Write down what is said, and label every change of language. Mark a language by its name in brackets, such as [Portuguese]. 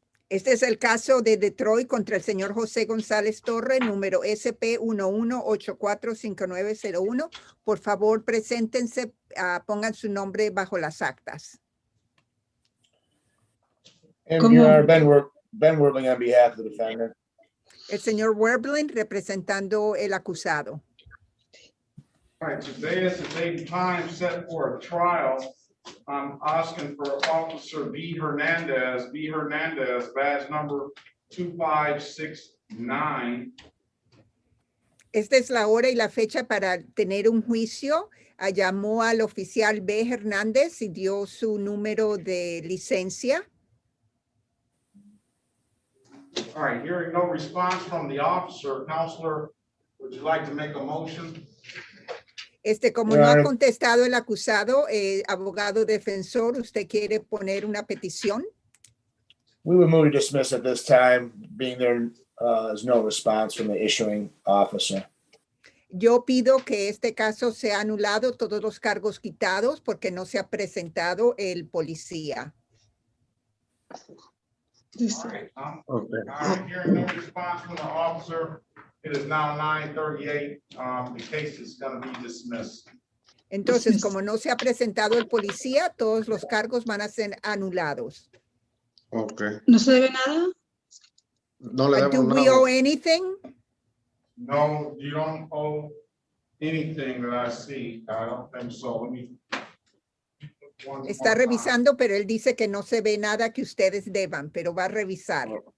[Spanish] Este es el caso de Detroit contra el señor José González Torres, número SP 11845901. Por favor, preséntense, pongan su nombre bajo las actas. [English] And Your Honor, Ben Werbling on behalf of the defendant. [Spanish] El señor Werbling representando el acusado. [English] All right, today is the date and time set for a trial. I'm asking for Officer B. Hernandez, badge number 2569. [Spanish] Esta es la hora y la fecha para tener un juicio. Llamó al oficial B. Hernández y dio su número de licencia. [English] All right, hearing no response from the officer, counselor, would you like to make a motion? [Spanish] Como no ha contestado el acusado, abogado defensor, ¿usted quiere poner una petición? [English] We would move to dismiss at this time, being there is no response from the issuing officer. [Spanish] Yo pido que este caso sea anulado, todos los cargos quitados, porque no se ha presentado el policía. [English] All right, hearing no response from the officer, it is now 9:38. The case is going to be dismissed. [Spanish] Entonces, como no se ha presentado el policía, todos los cargos van a ser anulados. [English] Okay. [Spanish] ¿No se debe nada? No le [English] Do [Spanish] debemos [English] we [Spanish] nada. [English] owe anything? No, you don't owe anything that I see. I don't think so. Let me. [Spanish] Está revisando, pero él dice que no se ve nada que ustedes deban, pero va a revisar.